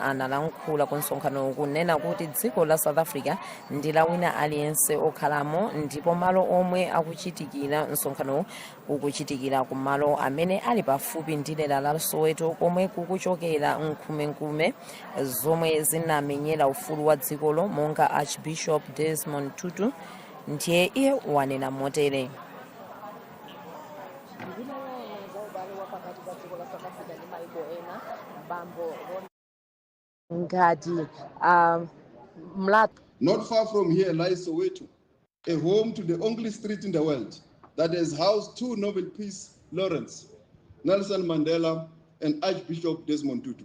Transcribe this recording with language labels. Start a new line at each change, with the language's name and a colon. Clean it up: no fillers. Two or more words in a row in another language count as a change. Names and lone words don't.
Nyanja: analankhula ku msonkhano kunena kuti dziko la South Africa ndi la wina aliyense okhalamo, ndipo malo omwe akuchitikira msonkhano ukuchitikira ku malo amene ali pafupi ndi dera la Soweto komwe kukuchokera nkhumenkume zomwe zinamenyera ufulu wa dzikolo, monga Archbishop Desmond Tutu ndiye iye wanena motere.
English: Not far from here lies Soweto, a home to the only street in the world that has housed two Nobel Peace laureates, Nelson Mandela and Archbishop Desmond Tutu.